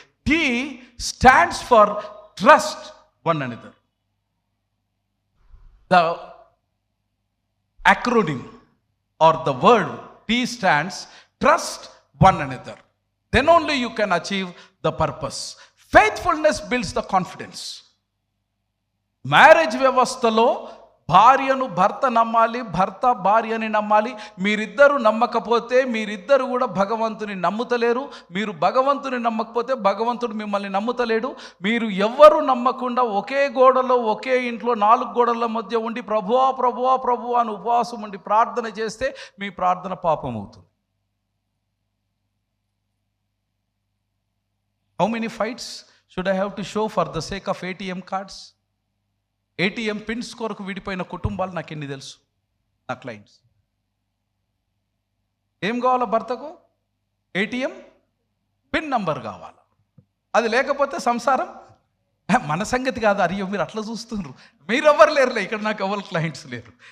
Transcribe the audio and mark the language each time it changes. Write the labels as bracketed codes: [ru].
[en] T stands for trust one another. The acronym or the word T stands trust one another. Then only you can achieve the purpose. Faithfulness builds the confidence. [te] Marriage వ్యవస్థలో భార్యను భర్త నమ్మాలి, భర్త భార్యని నమ్మాలి. మీరిద్దరు నమ్మకపోతే మీరిద్దరు కూడా భగవంతుని నమ్ముతలేరు. మీరు భగవంతుని నమ్మకపోతే భగవంతుడు మిమ్మల్ని నమ్ముతలేడు. మీరు ఎవ్వరు నమ్మకుండా ఒకే గోడలో ఒకే ఇంట్లో 4 గోడల మధ్య ఉండి ప్రభువా ప్రభువా ప్రభువా అని ఉపవాసం ఉండి ప్రార్థన చేస్తే మీ ప్రార్థన పాపం అవుతుంది. [en] How many fights should I have to show for the sake of ATM cards? [te] ATM pins కొరకు విడిపోయిన కుటుంబాలు నాకు ఎన్ని తెలుసు, నా క్లయింట్స్. ఏం కావాలా భర్తకు? ATM పిన్ నంబర్ కావాలా. అది లేకపోతే సంసారం మన సంగతి కాదు. అయ్యో మీరు అట్లా చూస్తున్నారు, మీరెవ్వరు లేరులే ఇక్కడ, నాకు ఎవరు క్లయింట్స్ లేరు.